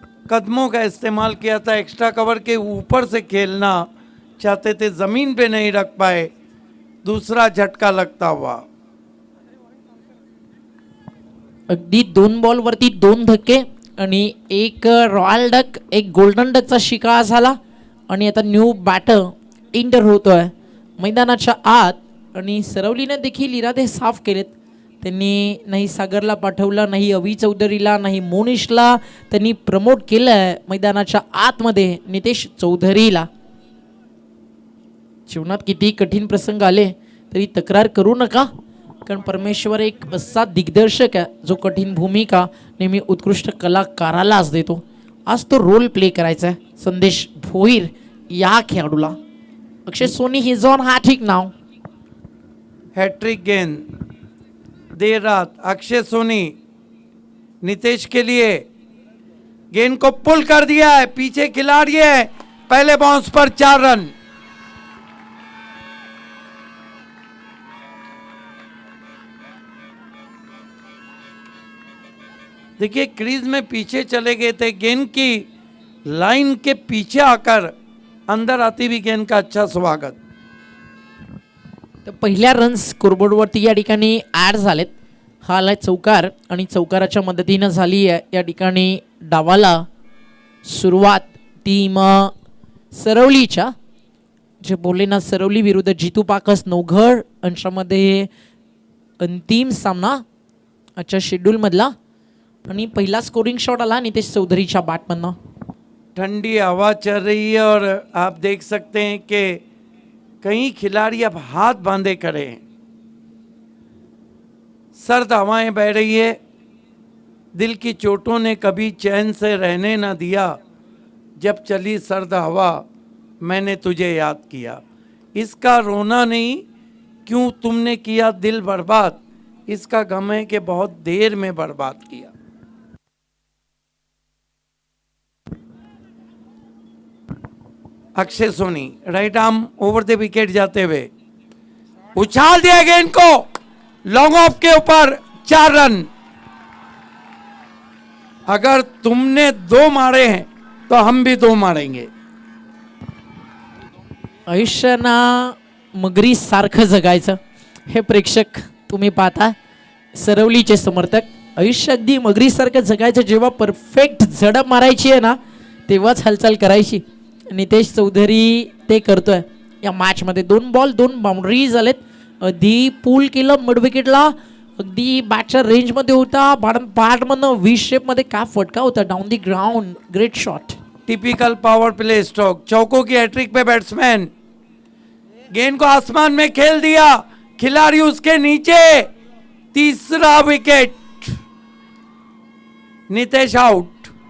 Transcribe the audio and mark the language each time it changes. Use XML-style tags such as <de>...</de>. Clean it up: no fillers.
<hi>कदमों का इस्तेमाल किया था, एक्स्ट्रा कवर के ऊपर से खेलना चाहते थे, जमीन पे नहीं रख पाए, दूसरा झटका लगता हुआ।</hi> <mr>अगदी 2 बॉलवरती 2 धक्के आणि एक रॉयल डक, एक गोल्डन डकचा शिकार झाला आणि आता न्यू बॅटर इंटर होतोय मैदानाच्या आत आणि सरवलीने देखील इरादे साफ केलेत. त्यांनी नाही सागरला पाठवलं, नाही अवी चौधरीला, नाही मोनिशला, त्यांनी प्रमोट केलंय मैदानाच्या आतमध्ये नितेश चौधरीला. जीवनात किती कठीण प्रसंग आले तरी तक्रार करू नका, कारण परमेश्वर एक असा दिग्दर्शक आहे जो कठीण भूमिका नेहमी उत्कृष्ट कलाकारालाच देतो. आज तो रोल प्ले करायचा आहे संदेश भोईर या खेळाडूला.</mr> <en>Akshay Soni is on hattrick नाव.</en> <hi>Hat trick गेंद देर रात अक्षय सोनी नितेश के लिए गेंद को पुल कर दिया है, पीछे खिलाड़ी है, पहले बाउंस पर 4 रन। देखिए क्रीज में पीछे चले गए थे, गेंद की लाइन के पीछे आकर अंदर आती हुई गेंद का अच्छा स्वागत।</hi> <mr>तर पहिल्या रन्स स्कोरबोर्डवरती या ठिकाणी ॲड झालेत. हा आलाय चौकार आणि चौकाराच्या मदतीनं झाली आहे या ठिकाणी डावाला सुरुवात. टीम सरवलीच्या, जे बोलले ना, सरवली विरुद्ध जितू पाकस नवघर यांच्यामध्ये अंतिम सामना आजच्या शेड्यूलमधला. आणि पहिला स्कोरिंग शॉट आला नितेश चौधरीच्या बॅटमधनं.</mr> <hi>ठंडी हवा चल रही है और आप देख सकते हैं कि कई खिलाड़ी अब हाथ बांधे खड़े हैं, सर्द हवाएं बह रही है, दिल की चोटों ने कभी चैन से रहने न दिया, जब चली सर्द हवा मैंने तुझे याद किया, इसका रोना नहीं क्यों तुमने किया दिल बर्बाद, इसका गम है कि बहुत देर में बर्बाद किया। Akshay Soni right arm over the wicket जाते हुए उछाल दिया गेंद को लॉन्ग ऑफ के ऊपर, 4 रन। अगर तुमने 2 मारे हैं तो हम भी 2 मारेंगे।</hi> <mr>आयुष्याना मगरी सारखं जगायचं हे प्रेक्षक तुम्ही पाहता, सरवलीचे समर्थक. आयुष्य अगदी मगरी सारखं जगायचं, जेव्हा परफेक्ट झडप मारायची आहे ना तेव्हाच हालचाल करायची. नितेश चौधरी ते करतोय या मॅच मध्ये. 2 बॉल 2 बाउंड्रीज आलेत. अगदी पूल केलं मिड विकेटला, अगदी बॅटच्या रेंज मध्ये होता, पार्ट मधनं व्ही शेप मध्ये काय फटका होता down the ground.</mr> <en>Great shot.</en> <hi>Typical power play stroke, चौकों की हैट्रिक पे बैट्समैन, गेंद को आसमान में खेल दिया, खिलाड़ी उसके नीचे, तीसरा विकेट, नितेश आउट।</hi>